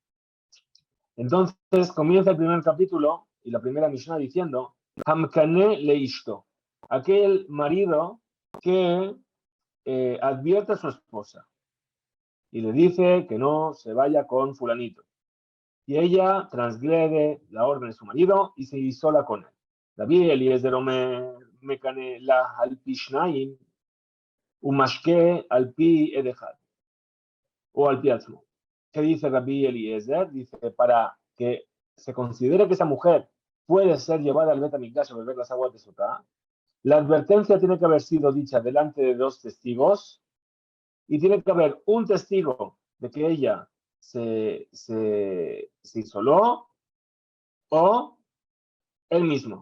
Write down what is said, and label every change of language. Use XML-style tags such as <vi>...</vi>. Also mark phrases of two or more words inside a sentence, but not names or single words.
<es>Entonces comienza el primer capítulo y la primera Mishnah diciendo,</es> <he>המקנא לאשתו,</he> <es>aquel marido que advierte a su esposa y le dice que no se vaya con fulanito. Y ella transgrede la orden de su marido y se isola con él.</es> <he>רבי אליעזר מקנא לה על פי שנים, ומשקה על פי עד אחד, או על פי עצמו.</he> <es>¿Qué dice Rabbi Eliezer? Dice, para que se considere que esa mujer puede ser llevada al Bet HaMikdash a beber las aguas de Sotá, la advertencia tiene que haber sido dicha delante de 2 testigos y tiene que haber un testigo de que ella se isoló o él mismo.</es>